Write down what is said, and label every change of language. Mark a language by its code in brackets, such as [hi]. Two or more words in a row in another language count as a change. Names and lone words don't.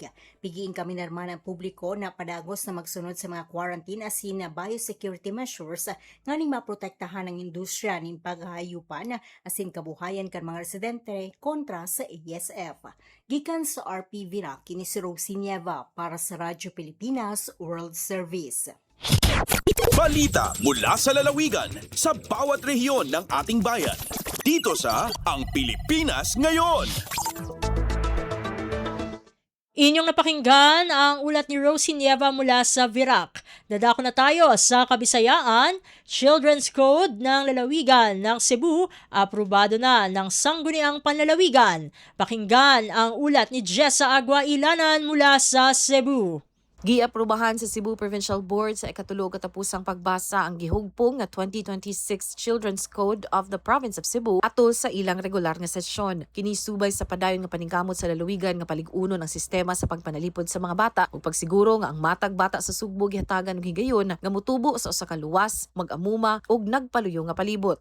[bik] Pigiin kami narman ang publiko na padagos na magsunod sa mga quarantine asin [en] biosecurity measures [bik] nganing maprotektahan ang industriya ning paghahayupan asin kabuhayan kan mga residente kontra sa ASF. Gikan sa RP Virac, kini si Rosie Nieva para sa Radyo Pilipinas World Service. [tl] Balita mula sa lalawigan sa bawat rehiyon ng ating bayan. Dito sa Ang Pilipinas Ngayon. Inyong napakinggan ang ulat ni Rosie Nieva mula sa Virac. Dadako na tayo sa Kabisayaan. Children's Code ng Lalawigan ng Cebu, aprobado na ng Sangguniang Panlalawigan. Pakinggan ang ulat ni Jessa Aguailanan mula sa Cebu. [ceb] Giaprubahan sa Cebu Provincial Board sa ikatulog katapusang pagbasa ang gihugpong nga 2026 Children's Code of the Province of Cebu atol sa ilang regular nga sesyon. Kinisubay sa padayon nga paningkamot sa lalawigan nga paliguno ng sistema sa pagpanalipod sa mga bata ug pagsiguro nga ang matag bata sa Sugbo gihatagan og higayon nga mutubo sa usa ka luwas, mag-amuma ug nagpaluyo nga palibot.